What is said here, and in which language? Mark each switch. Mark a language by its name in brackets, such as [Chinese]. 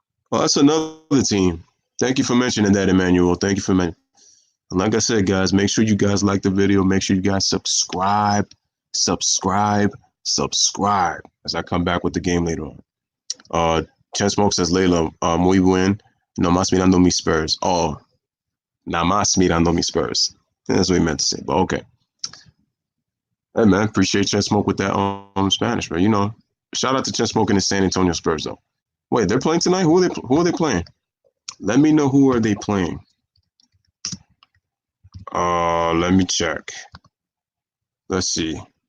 [English] Well, that's another team. Thank you for mentioning that, Emmanuel. Thank you for mentioning. And like I said, guys, make sure you guys like the video. Make sure you guys subscribe as I come back with the game later on. Chen Smoke says, Layla, [Spanish] muy buen. No más mirando mis Spurs. Oh, nada más mirando mis Spurs. [English] That's what he meant to say, but okay. Hey, man, appreciate Chen Smoke with that Spanish, man. You know, shout out to Chen Smoke and the San Antonio Spurs, though. Wait, they're playing tonight? Who are they playing? Let me know who are they playing. Let me check. Let's see.